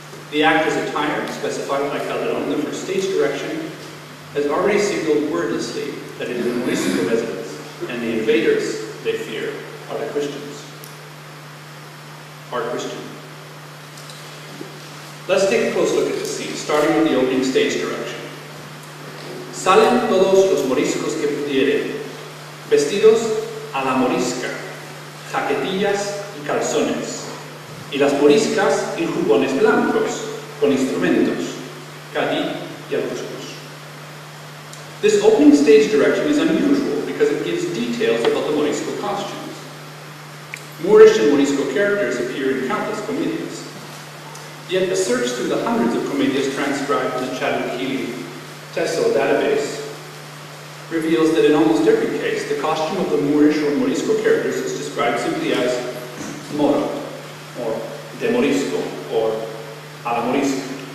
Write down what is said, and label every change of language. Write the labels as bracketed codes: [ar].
[en] The actor's attire, specified by Calderón in the first stage direction, has already signaled wordlessly that it is a Morisco residence, and the invaders, they fear, are the Christians. Are Christian. Let's take a close look at the scene, starting with the opening stage direction. [es] Salen todos los moriscos que pudieren, vestidos a la morisca, jaquetillas y calzones, y las moriscas en jubones blancos, con instrumentos, cadí y albuscos. [en] This opening stage direction is unusual because it gives details about the Morisco costumes. Moorish and Morisco characters appear in countless comedias. Yet a search through the hundreds of comedias transcribed in the Chadwick-Healy Teso database reveals that in almost every case, the costume of the Moorish or Morisco characters is described simply as moro, or de Morisco, or a la Morisca.